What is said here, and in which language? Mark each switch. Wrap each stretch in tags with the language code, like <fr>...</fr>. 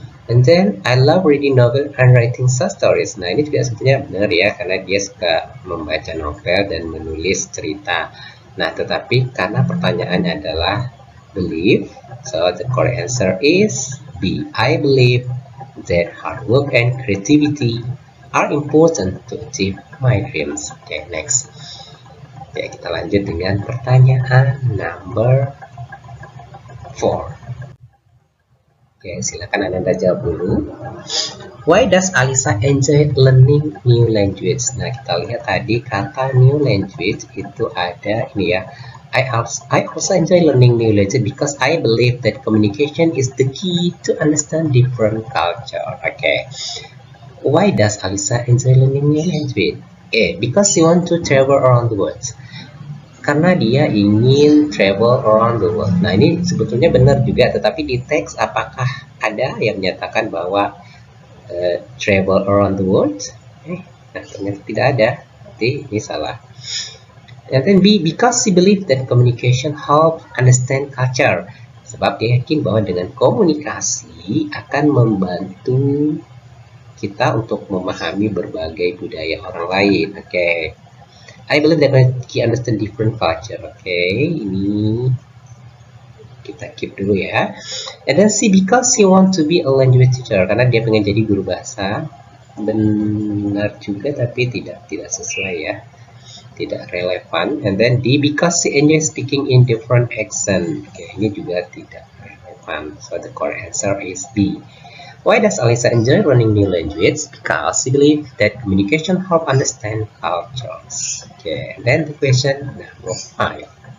<en>And then I love reading novel and writing short stories.</en> <id>Nah, ini juga sebetulnya benar ya, karena dia suka membaca novel dan menulis cerita. Nah, tetapi karena pertanyaannya adalah</id> <en>belief, so the correct answer is B. I believe that hard work and creativity are important to achieve my dreams. Okay, next.</en> <id>Oke, kita lanjut dengan pertanyaan number 4. Oke, silakan Ananda jawab dulu.</id> <en>Why does Alisa enjoy learning new language?</en> <id>Nah, kita lihat tadi kata new language itu ada ini ya.</id> <en>I also enjoy learning new language because I believe that communication is the key to understand different culture. Okay. Why does Alisa enjoy learning new language? Because she want to travel around the world.</en> <id>Karena dia ingin</id> <en>travel around the world.</en> <id>Nah, ini sebetulnya benar juga, tetapi di teks apakah ada yang menyatakan bahwa</id> <en>travel around the world?</en> <id>Nah, ternyata tidak ada. Berarti ini salah.</id> <en>And then B, because she believe that communication help understand culture.</en> <id>Sebab dia yakin bahwa dengan komunikasi akan membantu kita untuk memahami berbagai budaya orang lain. Oke.</id> <en>I believe that he understand different culture.</en> <id>Okay, ini kita keep dulu ya.</id> <en>And then C, because he want to be a language teacher,</en> <id>karena dia pengen jadi guru bahasa. Benar juga, tapi tidak sesuai ya, tidak relevan.</id> <en>And then D, because he enjoy speaking in different accent.</en> <id>Okay, ini juga tidak relevan.</id> <en>So the correct answer is B. Why does Alisa enjoy learning new language? Because she believes that communication help understand cultures. Okay, and then the question number 5.</en>